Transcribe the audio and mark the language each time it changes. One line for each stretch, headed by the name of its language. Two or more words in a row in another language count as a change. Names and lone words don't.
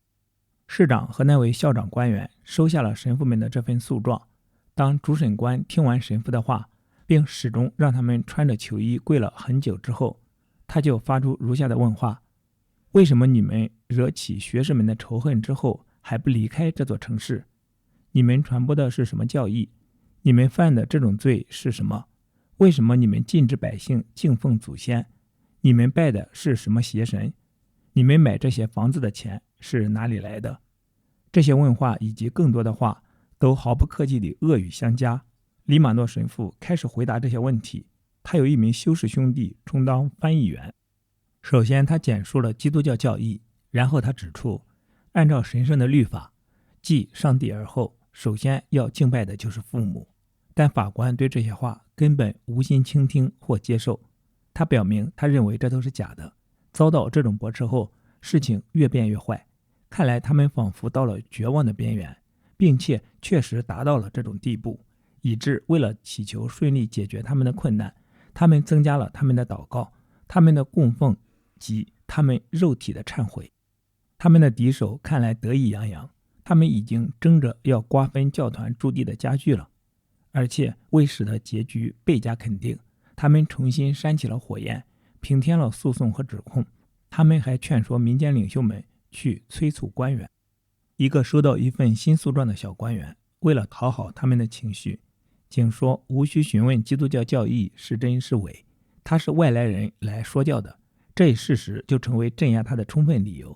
Chinese: 市長和那位校長官员收下了神父們的這份訴狀。當主審官聽完神父的話，並始終讓他們穿着囚衣跪了很久之後，他就發出如下的問話：為什麼你們惹起學士們的仇恨之後還不離開這座城市？你們傳播的是什麼教義？你們犯的這種罪是什麼？為什麼你們禁止百姓敬奉祖先？你們拜的是什麼邪神？你們買這些房子的錢是哪裡來的？這些問話以及更多的話都毫不客氣地惡語相加。黎馬諾神父開始回答這些問題，他有一名修士兄弟充當翻譯員。首先他簡述了基督教教義，然後他指出，按照神聖的律法，繼上帝而後，首先要敬拜的就是父母。但法官对這些話根本無心傾聽或接受。他表明他認為這都是假的。遭到這種駁斥後，事情越變越壞，看來他們仿佛到了絕望的邊緣，並且確實達到了這種地步， 以致為了祈求順利解決他們的困難，他們增加了他們的禱告、他們的供奉及他們肉體的懺悔。他們的敵手看來得意洋洋，他們已經爭着要瓜分教團驻地的家具了。而且為使得結局倍加肯定，他們重新煽起了火焰，平添了訴訟和指控。他們還勸說民間領袖們去催促官員。一個收到一份新訴狀的小官員，為了討好他們的情緒，竟說無需詢問基督教教義是真是偽，他是外來人來說教的，這一事實就成為鎮壓他的充分理由。